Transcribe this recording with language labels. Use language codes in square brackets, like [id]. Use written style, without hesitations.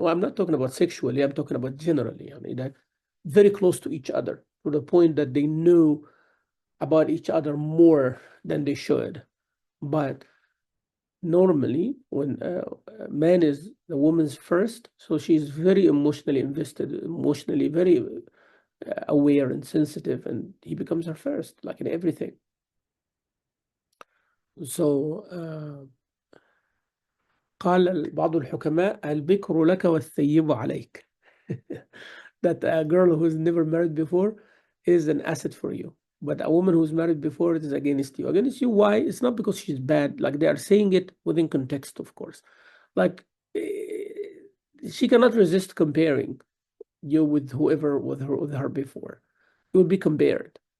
[en] Well, I'm not talking about sexually, I'm talking about generally. I mean, that very close to each other, to the point that they know about each other more than they should. But normally, when a man is the woman's first, so she's very emotionally invested, emotionally very aware and sensitive, and he becomes her first, like in everything. [ar] So قال بعض الحكماء البكر لك والثيب عليك. [en] That a girl who's never married before is an asset for you. But a woman who's married before, it is against you. Against you, why? It's not because she's bad. Like, they are saying it within context, of course. Like, she cannot resist comparing you with whoever with her before. You will be compared.